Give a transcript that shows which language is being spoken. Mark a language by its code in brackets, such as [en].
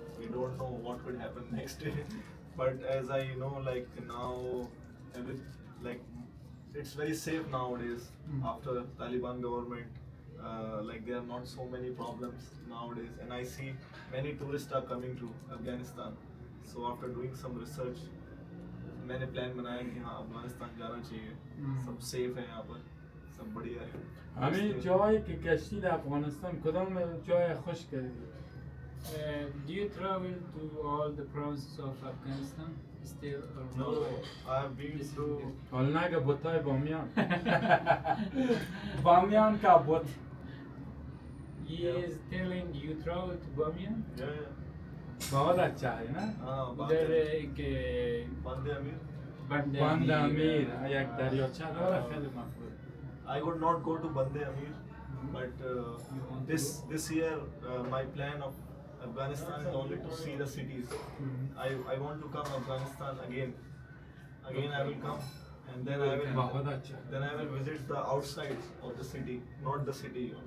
[en] We don't know what could happen next day. But as I know, like now, like it's very safe nowadays after Taliban government. Like there are not so many problems nowadays, and I see many tourists are coming to Afghanistan. So after doing some research, [hi] मैंने plan बनाया कि हाँ अफगानिस्तान जाना चाहिए सब safe है यहाँ पर सब बढ़िया है [fa] همین جایی که گشتی در افغانستان کدام جای خوش کردی؟ [en] Do you travel to all the provinces of Afghanistan still or No, I have been to [fa] حال نگه بوتای بامیان بامیان که بوت [en] He is telling you travel to Bamiyan? yeah. [hi] बहुत अच्छा है ना उधर एक Bande Amir. [fa] بند امیر یک دریاچه داره خیلی مقبول [en] I would not go to Bande Amir, but this year my plan of Afghanistan is only to see the cities. I want to come Afghanistan again. Again I will come, and then [hi] बहुत अच्छा [en] I will visit the outsides of the city, not the city.